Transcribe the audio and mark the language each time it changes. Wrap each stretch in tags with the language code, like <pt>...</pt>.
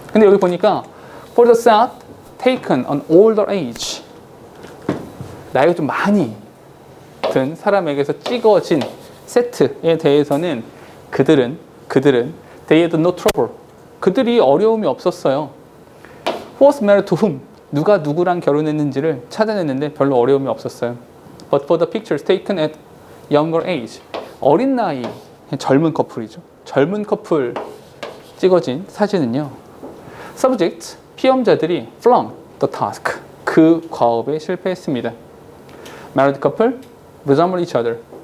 <ko>근데 여기 보니까</ko> <en>for the set taken on older age</en> <ko>나이가 좀 많이 든 사람에게서 찍어진 세트에 대해서는 그들은</ko> <en>they had no trouble.</en> <ko>그들이 어려움이 없었어요.</ko> <en>Who was married to whom?</en> <ko>누가 누구랑 결혼했는지를 찾아냈는데 별로 어려움이 없었어요.</ko> <en>But for the pictures taken at younger age.</en> <ko>어린 나이, 젊은 커플이죠. 젊은 커플 찍어진 사진은요.</ko> <en>Subject,</en> <ko>피험자들이</ko> <en>flunk the task.</en> <ko>그 과업에 실패했습니다.</ko> <en>Married couple resemble each other.</en>